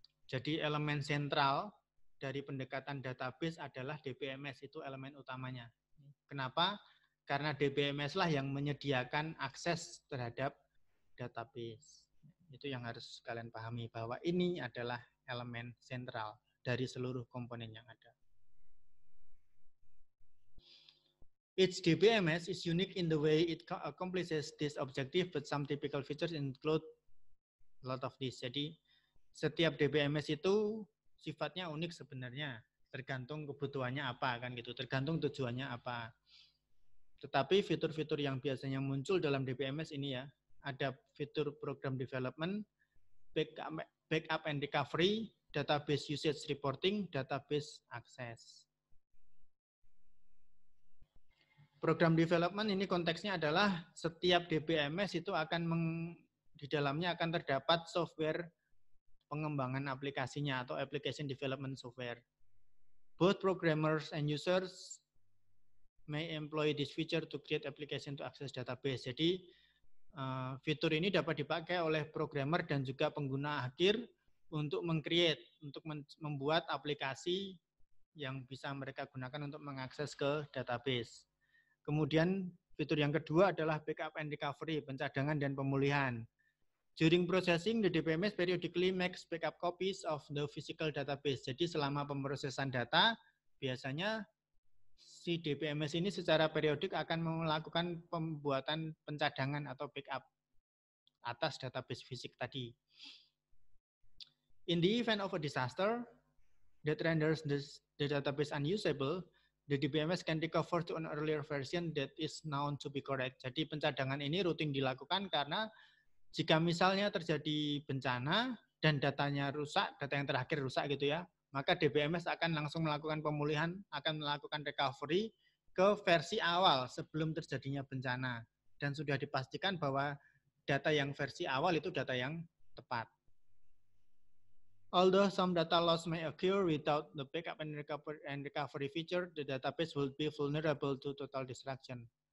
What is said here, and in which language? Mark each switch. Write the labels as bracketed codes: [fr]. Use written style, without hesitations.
[id] Jadi elemen sentral dari pendekatan database adalah DBMS, itu elemen utamanya. Kenapa? Karena DBMS lah yang menyediakan akses terhadap database. Itu yang harus kalian pahami, bahwa ini adalah elemen sentral dari seluruh komponen yang ada. [en] Each DBMS is unique in the way it accomplishes this objective, but some typical features include a lot of this. [id] Jadi setiap DBMS itu sifatnya unik sebenarnya, tergantung kebutuhannya apa kan gitu, tergantung tujuannya apa. Tetapi fitur-fitur yang biasanya muncul dalam DBMS ini ya, ada fitur program development, backup and recovery, database usage reporting, database access. Program development ini konteksnya adalah setiap DBMS itu akan di dalamnya akan terdapat software pengembangan aplikasinya atau application development software. [en] Both programmers and users may employ this feature to create application to access database. [id] Jadi fitur ini dapat dipakai oleh programmer dan juga pengguna akhir untuk untuk membuat aplikasi yang bisa mereka gunakan untuk mengakses ke database. Kemudian fitur yang kedua adalah backup and recovery, pencadangan dan pemulihan. [en] During processing, the DBMS periodically makes backup copies of the physical database. [id] Jadi selama pemrosesan data, biasanya si DBMS ini secara periodik akan melakukan pembuatan pencadangan atau backup atas database fisik tadi. [en] In the event of a disaster that renders the database unusable, the DBMS can recover to an earlier version that is known to be correct. [id] Jadi pencadangan ini rutin dilakukan karena jika misalnya terjadi bencana dan datanya rusak, data yang terakhir rusak gitu ya, maka DBMS akan langsung melakukan pemulihan, akan melakukan recovery ke versi awal sebelum terjadinya bencana. Dan sudah dipastikan bahwa data yang versi awal itu data yang tepat. [en] Although some data loss may occur without the backup and recovery feature, the database will be vulnerable to total destruction.